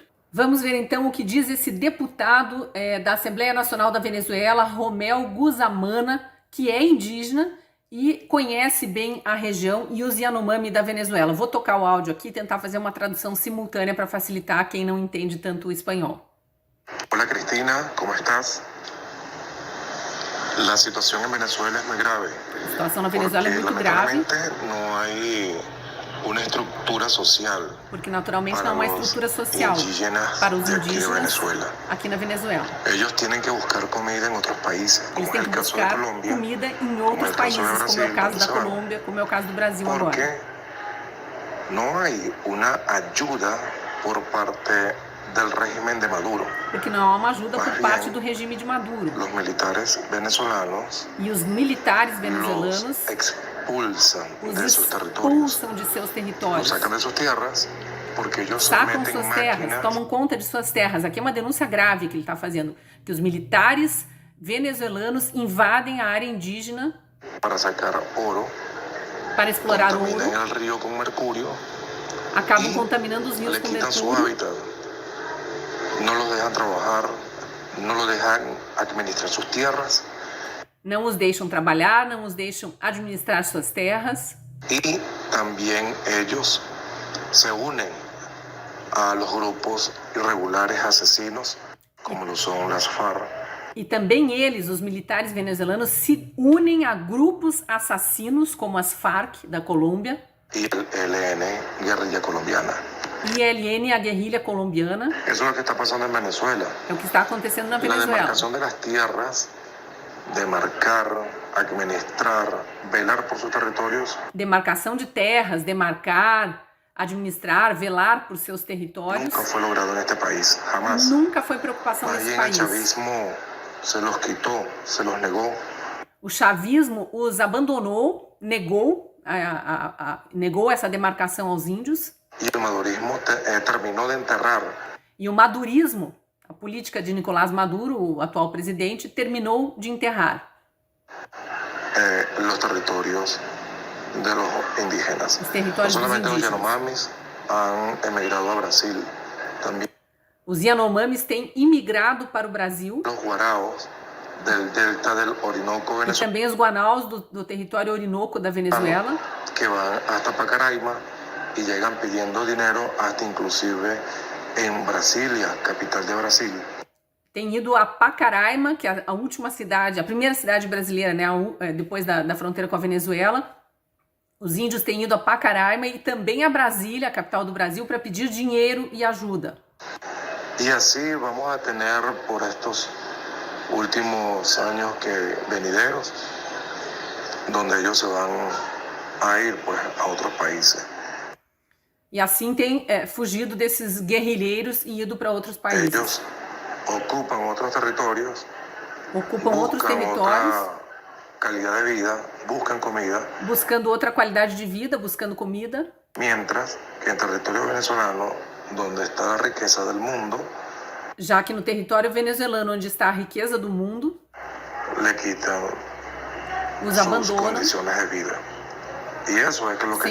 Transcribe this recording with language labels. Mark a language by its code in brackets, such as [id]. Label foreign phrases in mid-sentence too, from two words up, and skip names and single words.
[pt] Vamos ver então o que diz esse deputado da Assembleia Nacional da Venezuela, Romel Guzamana, que é indígena e conhece bem a região e os Yanomami da Venezuela. Vou tocar o áudio aqui e tentar fazer uma tradução simultânea para facilitar quem não entende tanto o espanhol. [es] Hola Cristina, ¿cómo estás? La situación en Venezuela es muy grave. [pt] A situação na Venezuela é muito grave. [es] No hay una estructura social. [pt] Porque naturalmente não há uma estrutura social para os indígenas aqui na Venezuela. [es] Ellos tienen que buscar comida en otros países, [pt] Eles [es] como [pt] têm [es] es [pt] que [es] el caso de [pt] buscar [es] Colombia, [pt] comida em outros países, como é o caso da Colômbia, como é o caso do Brasil agora. [es] porque no hay una ayuda por parte del régimen de Maduro. [pt] Porque não há uma ajuda por parte do regime de Maduro. [es] Los militares venezolanos [pt] E os militares venezuelanos [es] los expulsan de [pt] os [es] sus territorios. [pt] expulsam de seus [es] Los [pt] territórios. [es] sacan de sus tierras porque ellos [pt] Sacam [es] meten [pt] suas terras, [es] máquinas [pt] tomam conta de suas terras. Aqui é uma denúncia grave que ele está fazendo, que os militares venezuelanos invadem a área indígena [es] para sacar oro, [pt] para explorar [es] contaminan [pt] ouro, [es] el río con mercurio, [pt] acabam contaminando os rios [es] le [pt] com [es] quitan su [pt] mercúrio, [es] hábitat, no los dejan trabajar, no los dejan administrar sus tierras [pt] não os deixam trabalhar, não os deixam administrar suas terras. [es] y también ellos se unen a los grupos irregulares asesinos como lo son las FARC. [pt] E também eles, os militares venezuelanos, se unem a grupos assassinos como as FARC da Colômbia [es] Y el ELN, guerrilla colombiana. [pt] e ELN, a guerrilha colombiana. [es] Eso es lo que está pasando en Venezuela. [pt] É o que está acontecendo na [es] La [pt] Venezuela. [es] demarcación de las tierras, demarcar, administrar, velar por sus territorios, [pt] Demarcação de terras, demarcar, administrar, velar por seus territórios, [es] nunca fue logrado en este país, jamás. [pt] nunca foi preocupação [es] Más [pt] desse [es] bien el [pt] país. [es] chavismo se los quitó, se los negó. [pt] O chavismo os abandonou, negou essa demarcação aos índios [es] y el madurismo terminó de enterrar [pt] E o madurismo, a política de Nicolás Maduro, o atual presidente, terminou de enterrar [es] los territorios de los indígenas. [pt] os [es] No [pt] territórios dos [es] solamente los [pt] indígenas. [es] Yanomamis han emigrado a Brasil, también [pt] Os Yanomamis têm imigrado para o Brasil [es] los Guaraos del delta del Orinoco [pt] e [es] venezolano [pt] também os Guanaus do território Orinoco da Venezuela, [es] que van hasta Pacaraima y llegan pidiendo dinero hasta inclusive en Brasilia, capital de Brasil. [pt] têm ido a Pacaraima, que é a última cidade, a primeira cidade brasileira, né, depois da fronteira com a Venezuela. Os índios têm ido a Pacaraima e também a Brasília, a capital do Brasil, para pedir dinheiro e ajuda. [es] Y así vamos a tener por estos últimos años venideros, donde ellos se van a ir pues a otros países. [pt] E assim tem fugido desses guerrilheiros e ido para outros países. [es] Ellos ocupan otros territorios, [pt] Ocupam outros [es] buscan [pt] territórios, [es] otra calidad de vida, buscan comida, [pt] buscando outra qualidade de vida, buscando comida, [es] mientras que en territorio venezolano, donde está la riqueza del mundo, [pt] já que no território venezuelano, onde está a riqueza do mundo, [es] le quitan [pt] os [es] sus [pt] abandonam [es] condiciones de vida. Y eso es lo que